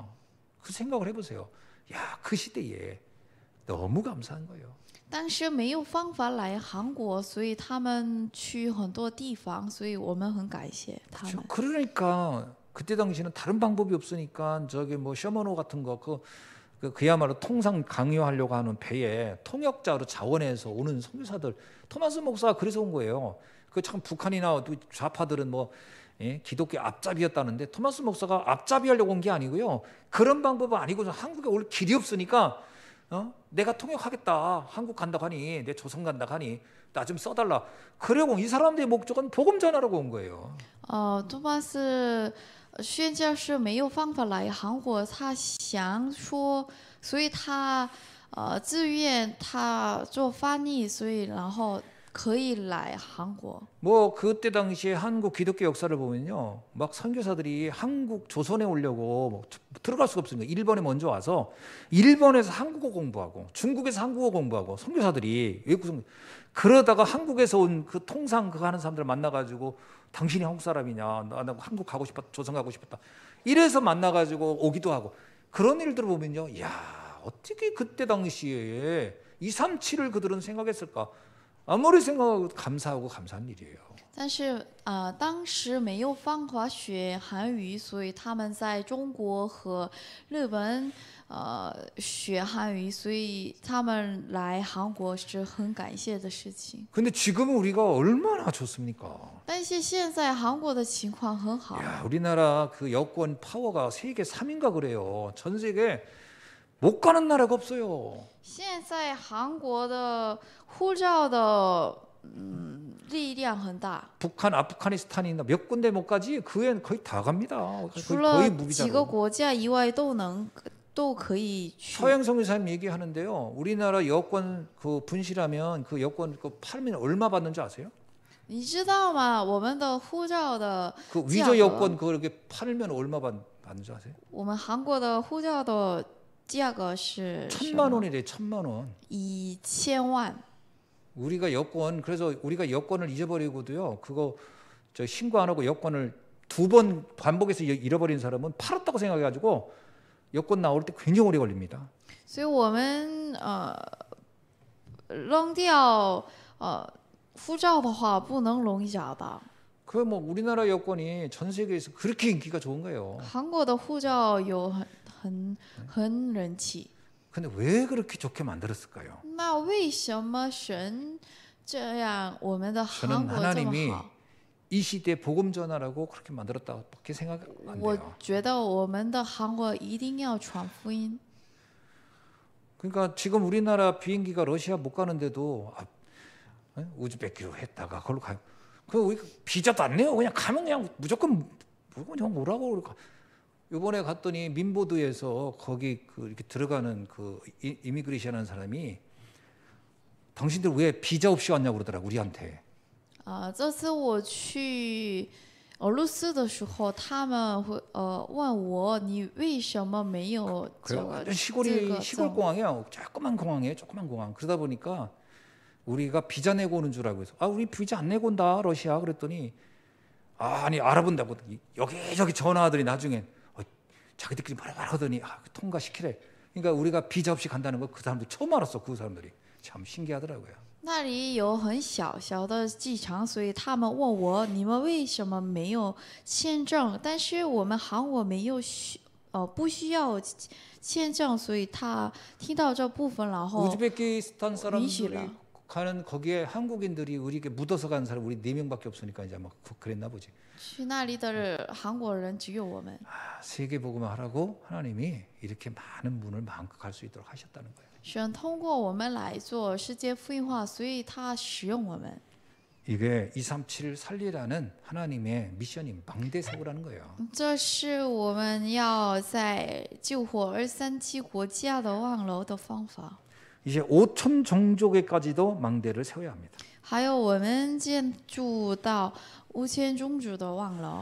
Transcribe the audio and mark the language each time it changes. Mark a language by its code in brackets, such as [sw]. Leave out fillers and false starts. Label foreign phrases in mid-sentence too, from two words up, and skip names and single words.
[ko] 그 생각을 해보세요. 야, 그 시대에 너무 감사한 거예요. [zh] 当时没有方法来韩国，所以他们去很多地方，所以我们很感谢他们。 [ko] 그러니까 그때 당시는 다른 방법이 없으니까 저기 셔먼호 같은 거 그야말로 통상 강요하려고 하는 배에 통역자로 자원해서 오는 선교사들 토마스 목사가 그래서 온 거예요. 그 참 북한이나 좌파들은 기독교 앞잡이였다는데 토마스 목사가 앞잡이 하려고 온 게 아니고요. 그런 방법은 아니고 한국에 올 길이 없으니까 내가 통역하겠다. 한국 간다고 하니 내 조선 간다고 하니 나 좀 써달라. 그리고 이 사람들의 목적은 복음 전하라고 온 거예요. [zh] 多巴斯宣教士没有方法来韩国，他想说，所以他自愿他做翻译，所以然后可以来韩国。 [ko] 뭐 그때 당시에 한국 기독교 역사를 보면요, 막 선교사들이 한국 조선에 오려고 뭐 들어갈 수가 없으니까 일본에 먼저 와서 일본에서 한국어 공부하고 중국에서 한국어 공부하고 선교사들이 외국 선교 그러다가 한국에서 온 그 통상 그거 하는 사람들 만나가지고 당신이 한국 사람이냐, 나 한국 가고 싶었다, 조선 가고 싶었다 이래서 만나가지고 오기도 하고 그런 일들을 보면요, 야 어떻게 그때 당시에 237을 그들은 생각했을까? 아무리 생각해도 감사하고 감사한 일이에요. [zh] 但是当时没有方法学韩语，所以他们在中国和日本学韩语，所以他们来韩国是很感谢的事情。 [ko] 근데 지금은 우리가 얼마나 좋습니까? [zh] 但是现在韩国的情况很好， [ko] 야, 우리나라 그 여권 파워가 세계 3인가 그래요. 전 세계 못 가는 나라가 없어요. [zh] 现在韩国的护照的力量很大， [ko] 북한, 아프가니스탄이나 몇 군데 못 가지 그 애는 거의 다 갑니다. [zh] 除 [ko] 거의 [zh] 了几个 [ko] 무비자로. [zh] 国家以外都可以去。 [ko] 서양성 의사님 얘기하는데요. 우리나라 여권 그 분실하면 그 여권 그 팔면 얼마 받는지 아세요? [zh] 你知道吗？我们的护照的 [ko] 그 [zh] 价 [ko] 위조 [zh] 格， [ko] 여권 그렇게 팔면 얼마 받는지 아세요? [zh] 我们韩国的护照的价格是什 [ko] 1,000만 [zh] 么？ [ko] 원이래. 1,000만 원. [zh] 1000万。 [ko] 우리가 여권 그래서 우리가 여권을 잊어버리고도요. 그거 저 신고 안 하고 여권을 2번 반복해서 잃어버린 사람은 팔았다고 생각해가지고 여권 나올 때 굉장히 오래 걸립니다. [zh] 所以我们扔掉护照的话，不能容易找到。 [ko] 그 뭐 우리나라 여권이 전 세계에서 그렇게 인기가 좋은 거예요. [zh] 韩国的护照有很人气。 [ko] 근데 왜 그렇게 좋게 만들었을까요? [zh] 那为什么神这样我们的韩 [ko] 저는 [zh] 国这么 [ko] 하나님이 [zh] 好？ [ko] 이 시대 복음 전하라고 그렇게 만들었다고밖에 생각 안 [zh] 我 [ko] 돼요. [zh] 觉得我们的韩国一定要传福音。 [ko] 그러니까 지금 우리나라 비행기가 러시아 못 가는데도 우즈베키로 했다가 그걸로 가요. 그 우리 비자도 안 내요. 그냥 가면 그냥 무조건 그냥 오라고 그러고. 이번에 갔더니 민보드에서 거기 그 이렇게 들어가는 그 이미그레이션 하는 사람이 당신들 왜 비자 없이 왔냐고 그러더라고 우리한테. [zh] 这次我去俄罗斯的时候，他们会问我你为什么没有这 [ko] 그래 [zh] 个 [ko] 완전 [zh] 这 [ko] 시골이 [zh] 个 [ko] 시골 [zh] 证？ [ko] 공항이야. 조그만 공항이에요. 조그만 공항. 그러다 보니까 우리가 비자 내고 오는 줄 알고 해서 우리 비자 안 내고 온다 러시아 그랬더니 아니 알아본다고 여기저기 전화하더니 나중엔 자기들끼리 말하더니 통과시키래. 그러니까 우리가 비자 없이 간다는 거 그 사람들 처음 알았어. 그 사람들이 참 신기하더라고요. [zh] 那里有很小的机场，所以他们问我你们为什么没有签证？但是我们韩国没有不需要签证，所以他听到这部分，然后 [ko] 우즈베키스탄 사람들이 민시라. 가는 거기에 한국인들이 우리에게 묻어서 가는 사람 우리 4명밖에 없으니까 이제 막 그랬나 보지. [zh] 去那里的韩国人只有我们。 [ko] 세계 복음을 하라고 하나님이 이렇게 많은 문을 마음껏 갈 수 있도록 하셨다는 거예요. [zh] 神通过我们来做世界福音化，所以他使用我们。 [ko] 이게 237을 살리라는 하나님의 미션이 망대 세우라는 거예요. [zh] 这是我们要在救活237国家的望楼的方法。 [ko] 이제 5천 종족에까지도 망대를 세워야 합니다. [zh] 还有我们建筑到5000宗族的望楼。